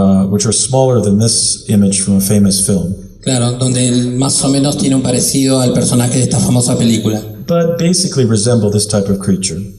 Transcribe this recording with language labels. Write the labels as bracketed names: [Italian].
[English] which are smaller than this image from a famous film, [Spanish] claro, donde él más o menos tiene un parecido al personaje de esta famosa película. [English] but basically resemble this type of creature.